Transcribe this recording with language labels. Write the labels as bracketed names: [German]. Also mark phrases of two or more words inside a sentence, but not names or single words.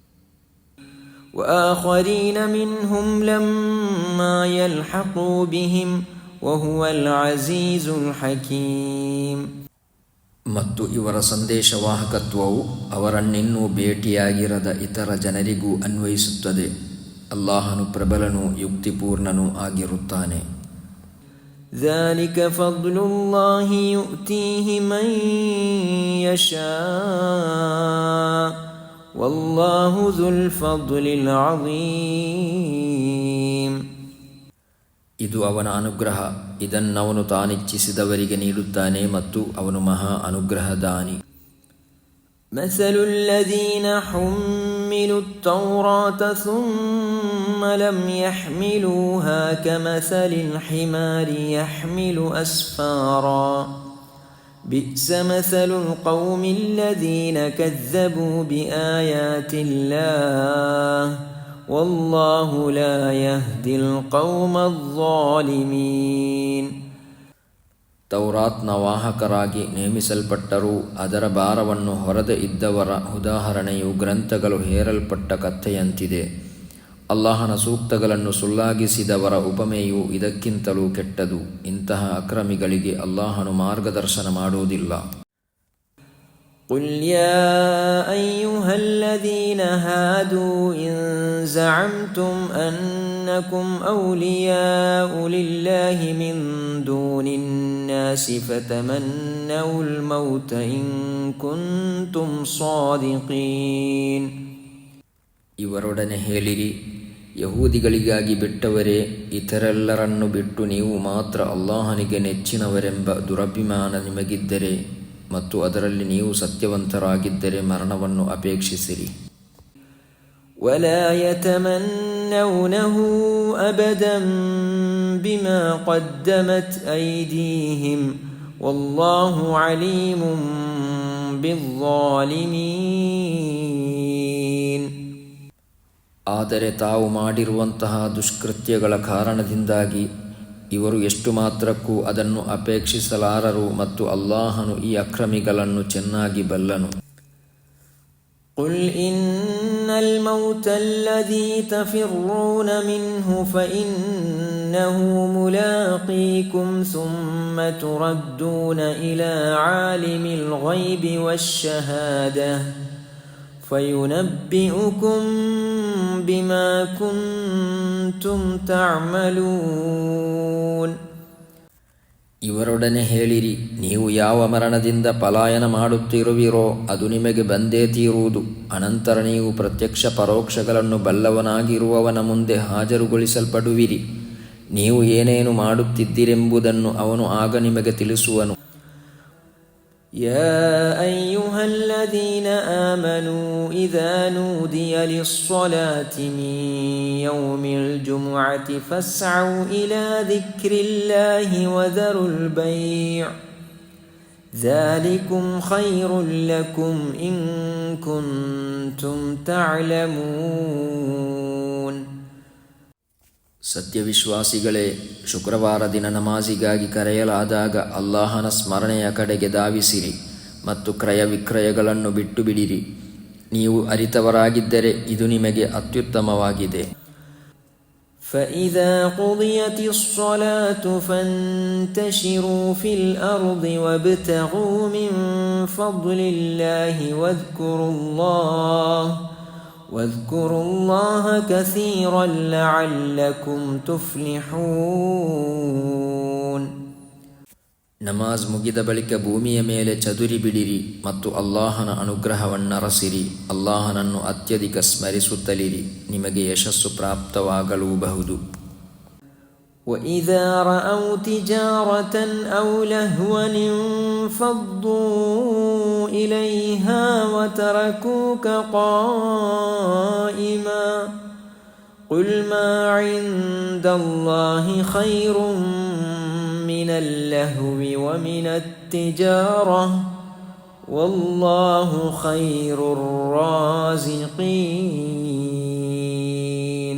[Arabic] وآخرين منهم لما يلحقوا بهم وهو العزيز الحكيم. [Kannada] ಮತ್ತು ಇವರ ಸಂದೇಶವಾಹಕತ್ವವು ಅವರನ್ನಿನ್ನೂ ಭೇಟಿಯಾಗಿರದ ಇತರ ಜನರಿಗೂ ಅನ್ವಯಿಸುತ್ತದೆ. ಅಲ್ಲಾಹನು ಪ್ರಬಲನೂ ಯುಕ್ತಿಪೂರ್ಣನೂ ಆಗಿರುತ್ತಾನೆ. [Arabic] ذَلِكَ فَضْلُ اللَّهِ يُؤْتِيهِ مَن يَشَاءُ وَاللَّهُ ذُو الْفَضْلِ الْعَظِيمِ. [Kannada] ಇದು ಅವನ ಅನುಗ್ರಹ. ಇದನ್ನವನು ತಾನಿಚ್ಛಿಸಿದವರಿಗೆ ನೀಡುತ್ತಾನೆ ಮತ್ತು ಅವನು ಮಹಾ ಅನುಗ್ರಹದಾನಿ. [Arabic] مثل الذين حملوا التوراة ثم لم يحملوها كمثل الحمار يحمل أسفارا بئس مثل القوم الذين كذبوا بآيات الله والله لا يهدي القوم الظالمين. [Kannada] ತೌರಾತ್ನ ವಾಹಕರಾಗಿ ನೇಮಿಸಲ್ಪಟ್ಟರೂ ಅದರ ಭಾರವನ್ನು ಹೊರದೆ ಇದ್ದವರ ಉದಾಹರಣೆಯು ಗ್ರಂಥಗಳು ಹೇರಲ್ಪಟ್ಟ ಕಥೆಯಂತಿದೆ. ಅಲ್ಲಾಹನ ಸೂಕ್ತಗಳನ್ನು ಸುಳ್ಳಾಗಿಸಿದವರ ಉಪಮೆಯು ಇದಕ್ಕಿಂತಲೂ ಕೆಟ್ಟದು. ಇಂತಹ ಅಕ್ರಮಿಗಳಿಗೆ ಅಲ್ಲಾಹನು ಮಾರ್ಗದರ್ಶನ ಮಾಡುವುದಿಲ್ಲ. [Arabic] قل يا أيها الذين هادوا إن زعمتم أنكم أولياء لله من دون الناس فتمنوا الموت إن كنتم صادقين. [Kannada] ಇವರೊಡನೆ ಹೇಳಿರಿ, ಯಹೂದಿಗಳಿಗಾಗಿ ಬಿಟ್ಟವರೇ, ಇತರೆಲ್ಲರನ್ನು ಬಿಟ್ಟು ನೀವು ಮಾತ್ರ ಅಲ್ಲಾಹನಿಗೆ ನೆಚ್ಚಿನವರೆಂಬ ದುರಭಿಮಾನ ನಿಮಗಿದ್ದರೆ ಮತ್ತು ಅದರಲ್ಲಿ ನೀವು ಸತ್ಯವಂತರಾಗಿದ್ದರೆ ಮರಣವನ್ನು ಅಪೇಕ್ಷಿಸಿರಿ. [Arabic] ولا يتمنونه أبدا بما قدمت أيديهم والله عليم بالظالمين. [Kannada] ಆದರೆ ತಾವು ಮಾಡಿರುವಂತಹ ದುಷ್ಕೃತ್ಯಗಳ ಕಾರಣದಿಂದಾಗಿ ಇವರು ಎಷ್ಟು ಮಾತ್ರಕ್ಕೂ ಅದನ್ನು ಅಪೇಕ್ಷಿಸಲಾರರು ಮತ್ತು ಅಲ್ಲಾಹನು ಈ ಅಕ್ರಮಿಗಳನ್ನು ಚೆನ್ನಾಗಿ ಬಲ್ಲನು. [Arabic] قل إن الموت الذي تفرون منه فإنه ملاقيكم ثم تردون إلى عالم الغيب والشهادة فينبئكم بما كنتم تعملون. [Kannada] ಇವರೊಡನೆ ಹೇಳಿರಿ, ನೀವು ಯಾವ ಮರಣದಿಂದ ಪಲಾಯನ ಮಾಡುತ್ತಿರುವಿರೋ ಅದು ನಿಮಗೆ ಬಂದೇ ತೀರುವುದು. ಅನಂತರ ನೀವು ಪ್ರತ್ಯಕ್ಷ ಪರೋಕ್ಷಗಳನ್ನು ಬಲ್ಲವನಾಗಿರುವವನ ಮುಂದೆ ಹಾಜರುಗೊಳಿಸಲ್ಪಡುವಿರಿ. ನೀವು ಏನೇನು ಮಾಡುತ್ತಿದ್ದಿರೆಂಬುದನ್ನು ಅವನು ಆಗ ನಿಮಗೆ ತಿಳಿಸುವನು. [Arabic] يا أيها الذين آمنوا إذا نودي للصلاة من يوم الجمعة فاسعوا إلى ذكر الله وذروا البيع ذلكم خير لكم إن كنتم تعلمون. [Kannada] ಸತ್ಯವಿಶ್ವಾಸಿಗಳೇ, ಶುಕ್ರವಾರ ದಿನ ನಮಾಜಿಗಾಗಿ ಕರೆಯಲಾದಾಗ ಅಲ್ಲಾಹನ ಸ್ಮರಣೆಯ ಕಡೆಗೆ ಧಾವಿಸಿರಿ ಮತ್ತು ಕ್ರಯ ವಿಕ್ರಯಗಳನ್ನು ಬಿಟ್ಟು ಬಿಡಿರಿ. ನೀವು ಅರಿತವರಾಗಿದ್ದರೆ ಇದು ನಿಮಗೆ ಅತ್ಯುತ್ತಮವಾಗಿದೆ. [Arabic] فإذا قضيت الصلاة فانتشروا في الأرض وابتغوا من فضل الله واذكروا الله كثيرا لعلكم تفلحون. [Kannada] ನಮಾಜ್ ಮುಗಿದ ಬಳಿಕ ಭೂಮಿಯ ಮೇಲೆ ಚದುರಿ ಬಿಡಿರಿ ಮತ್ತು ಅಲ್ಲಾಹನ ಅನುಗ್ರಹವನ್ನರಸಿರಿ. ಅಲ್ಲಾಹನನ್ನು ಅತ್ಯಧಿಕ ಸ್ಮರಿಸುತ್ತಲಿರಿ, ನಿಮಗೆ ಯಶಸ್ಸು ಪ್ರಾಪ್ತವಾಗಲೂಬಹುದು. [Arabic] وَإِذَا رَأَوْا تِجَارَةً أَوْ لَهْوًا انفَضُّوا إِلَيْهَا وَتَرَكُوكَ قَائِمًا قُلْ مَا عِندَ اللَّهِ خَيْرٌ من اللهو ومن التجارة والله خير الرازقين.